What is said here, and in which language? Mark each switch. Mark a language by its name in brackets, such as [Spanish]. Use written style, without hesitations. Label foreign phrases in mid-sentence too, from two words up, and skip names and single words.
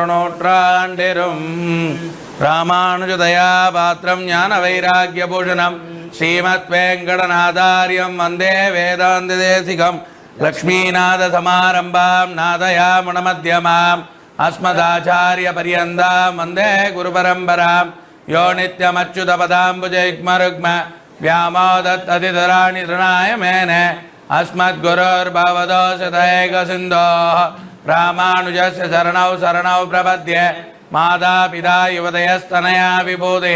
[Sanskrit] नूट्राण्डिरुम् रामानुजदया पात्रम् ज्ञान वैराग्य भूषणम् श्रीमद् वेङ्कटनाथार्यम् वन्दे वेदान्त देशिकम् लक्ष्मीनाथ समारम्भाम् नाथयामुनमध्यमाम् अस्मदाचार्य पर्यन्ताम् वन्दे गुरु परम्पराम् यो नित्यमच्युतपदाम्बुजैग्मरुग्म व्यामोदत्ततितराणि तृणाय मेने अस्मद्गुरोर्भवदोषतैकसिन्धोः रामानुजस्य शरणौ शरणौ प्रपद्ये मातापिता युवतयस्तनया विभूतिः